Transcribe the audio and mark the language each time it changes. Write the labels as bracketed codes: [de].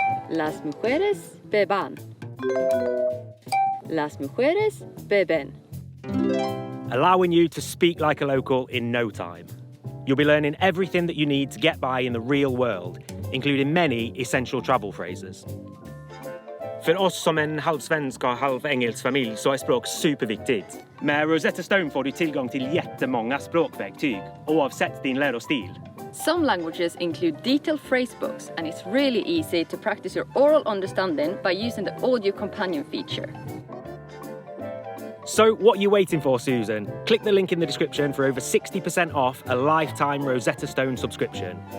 [es] Las mujeres beban. Las mujeres beben. [en] Allowing you to speak like a local in no time. You'll be learning everything that you need to get by in the real world, including many essential travel phrases. [sv] För oss som en halv svensk och halv engelsk familj så är språk superviktigt. Med Rosetta Stone får du tillgång till jättemånga språkverktyg, oavsett din lärostil. [en] Some languages include detailed phrase books, and it's really easy to practice your oral understanding by using the audio companion feature. So what are you waiting for, Susan? Click the link in the description for over 60% off a lifetime Rosetta Stone subscription.